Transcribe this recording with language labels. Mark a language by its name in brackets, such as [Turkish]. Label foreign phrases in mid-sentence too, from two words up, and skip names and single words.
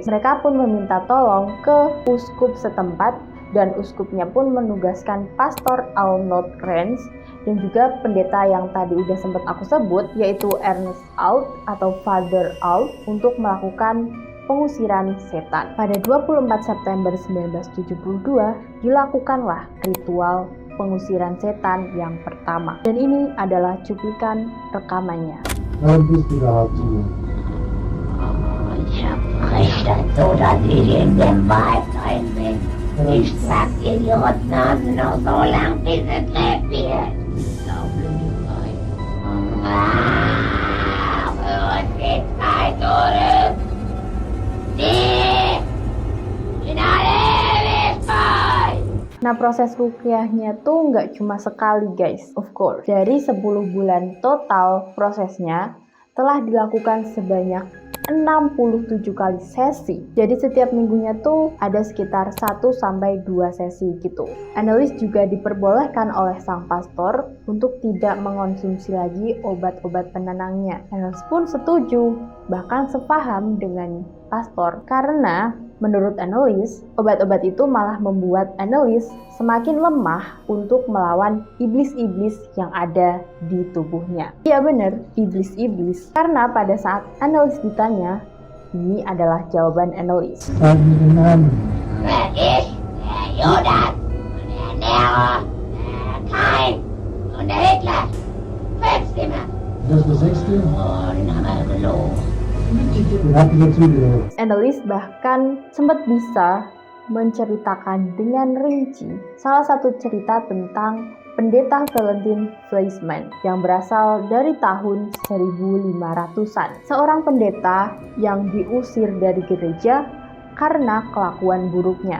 [Indonesian] Mereka pun meminta tolong ke uskup setempat dan uskupnya pun menugaskan Pastor Arnold Renz dan juga pendeta yang tadi udah sempat aku sebut, yaitu Ernest Alt atau Father Alt, untuk melakukan pengusiran setan. Pada 24 September 1972 dilakukanlah ritual pengusiran setan yang pertama. Dan ini adalah cuplikan rekamannya. [German] Ich sag Idioten noch so lang, bis es lebt wird. Und die Zeit zurück. Die in alle Ewigkeit. [Indonesian] Nah proses ruqyahnya tuh nggak cuma sekali guys, [English] of course. [Indonesian] Dari 10 bulan total prosesnya telah dilakukan sebanyak 67 kali sesi. Jadi setiap minggunya tuh ada sekitar 1-2 sesi gitu. Annelies juga diperbolehkan oleh sang pastor untuk tidak mengonsumsi lagi obat-obat penenangnya. Annelies pun setuju, bahkan sepaham dengan pastor, karena menurut Annelies, obat-obat itu malah membuat Annelies semakin lemah untuk melawan iblis-iblis yang ada di tubuhnya. Iya bener, iblis-iblis. Karena pada saat Annelies ditanya, ini adalah jawaban Annelies. [German] Medis, Judas, Nero, Kain, und Hitler. Feststimme. Das ist der 6. Und Name gelogen. Den habt ihr zugehört. [Indonesian] Annelies bahkan sempat bisa menceritakan dengan rinci salah satu cerita tentang pendeta Valentin Fleischmann yang berasal dari tahun 1500-an. Seorang pendeta yang diusir dari gereja karena kelakuan buruknya.